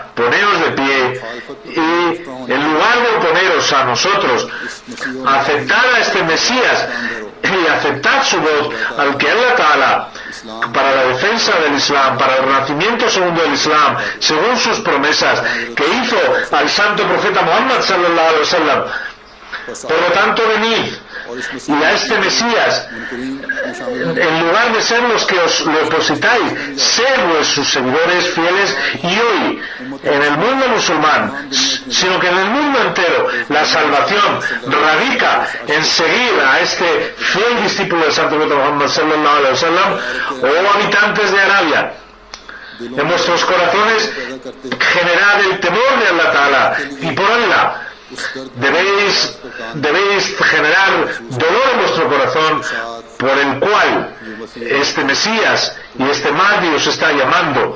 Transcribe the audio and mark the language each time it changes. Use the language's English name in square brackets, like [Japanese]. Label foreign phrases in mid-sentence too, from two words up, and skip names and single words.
[Spanish] Poneos de pie y, en lugar de oponeros a nosotros, aceptad a este Mesías y aceptad su voz, al que Allah Ta'ala, para la defensa del Islam, para el renacimiento segundo del Islam, según sus promesas que hizo al Santo Profeta Muhammad [Arabic] صلى الله عليه وسلم. [Spanish] Por lo tanto, venid y a este Mesías, en lugar de ser los que os lo opositáis, sed sus seguidores fieles. Y hoy, en el mundo musulmán, sino que en el mundo entero, la salvación radica en seguir a este fiel discípulo del Santo Profeta Muhammad [Arabic] صلى الله عليه وسلم. [Spanish] Oh habitantes de Arabia, en vuestros corazones generad el temor de Allah Ta'ala, y por Allah debéis generar dolor en vuestro corazón, por el cual este Mesías y este Mahdi os está llamando.